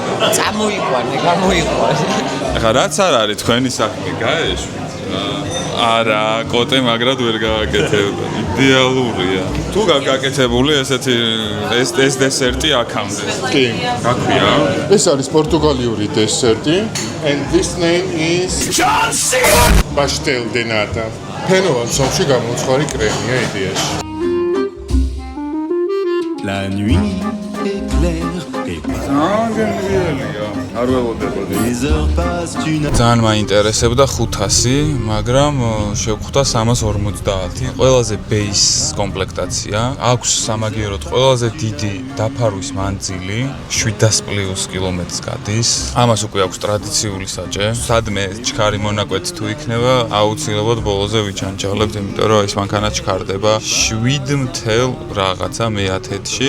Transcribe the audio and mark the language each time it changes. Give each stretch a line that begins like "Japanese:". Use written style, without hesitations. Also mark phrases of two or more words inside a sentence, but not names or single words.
Georgian: წამოიყვანე, გამოიყვანე. ეხლა რაც არ არის თქვენი საქმე გაეშვით. არა, კოტე მაგრად ვერ გააკეთებდა. იდეალურია. თუ გაკეთებული ესეთი ეს დესერტი აქამდე. კი. გაქვია? ეს არის პორტუგალიური დესერტი
English: and this name is pastel de nata.
Georgian: ფენოვან სომში გამოუცხარი კრემია იდეაში.
French: La nuit est claire et
Georgian: არ ველოდებოდი.
French: les heures passent une
Georgian: ძალიან მაინტერესებდა 500, მაგრამ შევხვდა 350. ყველაზე ბეის კომპლექტაცია. აქვს სამაგიეროდ ყველაზე დიდი დაფარვის მანძილი, 700+ კილომეტრს გადის. ამას უკვე აქვს ტრადიციული საჭე. სადმე ჩქარი მონაკვეთი თუ იქნება, აუცილებლად ბოლოზე ვიჩანჩავლებთ, იმიტომ რომ ეს მანქანა ჩქარდება 7 რაღაცა მე-10-ში.